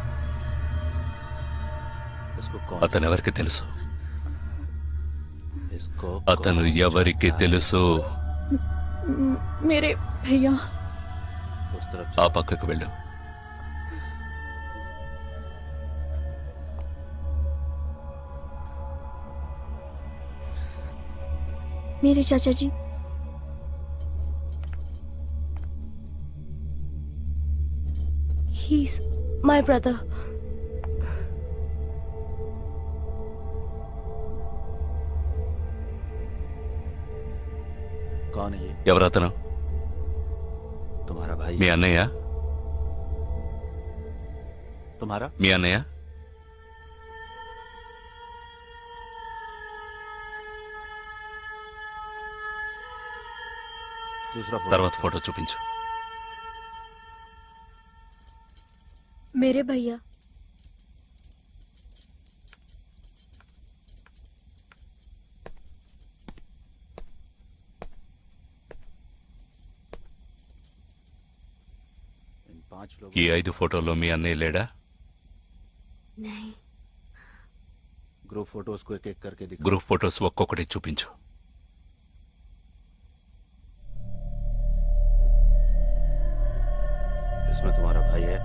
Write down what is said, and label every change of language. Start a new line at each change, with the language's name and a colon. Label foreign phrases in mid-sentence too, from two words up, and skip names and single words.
Telugu: అతను ఎవరికి తెలుసు? అతను ఎవరికి తెలుసు? మీరే భయ్యా. ఆ పక్కకు వెళ్ళు.
Hindi: मेरे चाचा जी
English: my brother.
Hindi: कौन है ये?
Telugu: ఎవరతను?
Hindi: तुम्हारा भाई?
Telugu: మీ అన్నయ్య?
Hindi: तुम्हारा?
Telugu: మీ అన్నయ్య?
Hindi: दूसरा फोटो.
Telugu: తర్వాత ఫోటో చూపించు.
Hindi: मेरे भैया. इन 5 लोगों.
Telugu: ఈ 5 ఫోటోల్లో మీ అన్నయ్య లేడా?
English: group photos
Hindi: को एक एक करके दिखा.
English: group photos
Telugu: ఒక్కొక్కటి చూపించు.
Hindi: इसमें तुम्हारा भाई है?